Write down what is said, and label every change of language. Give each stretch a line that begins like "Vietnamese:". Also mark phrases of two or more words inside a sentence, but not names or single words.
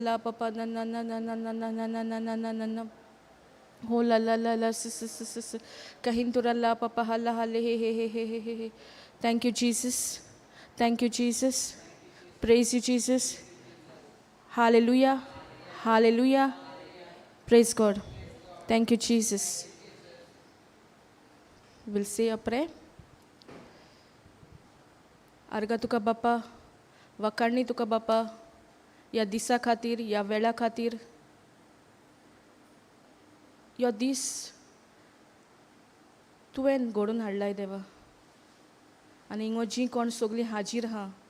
English: La papa na na na na na na na na na na na na na na. Ho la la la la s. Kahintura la papa hala hale he he he he he he he. Thank you Jesus. Thank you Jesus. Praise you Jesus. Hallelujah. Hallelujah. Praise God. Thank you Jesus. We'll say a prayer.
Konkani: अर्गा तुका बापा वकाडणी तुका बापा या दिसा खातीर या वेळा खातीर यो दीस तुवें घडोवन हाडलाय देवा आनी हिंगो जी कोण सगळीं हाजीर आहा